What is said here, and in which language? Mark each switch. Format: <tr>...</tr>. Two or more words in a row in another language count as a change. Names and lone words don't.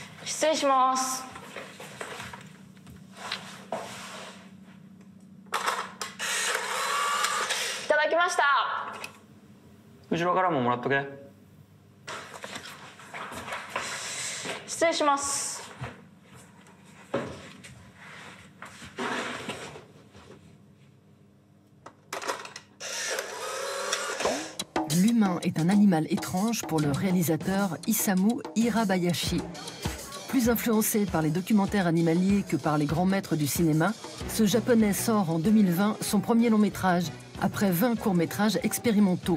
<ja>失礼します。いただきました。後ろからももらっとけ。失礼します。</ja> <fr>L'humain est un animal étrange pour le réalisateur Isamu Hirabayashi. Plus influencé par les documentaires animaliers que par les grands maîtres du cinéma, ce japonais sort en 2020 son premier long métrage, après 20 courts-métrages expérimentaux.</fr>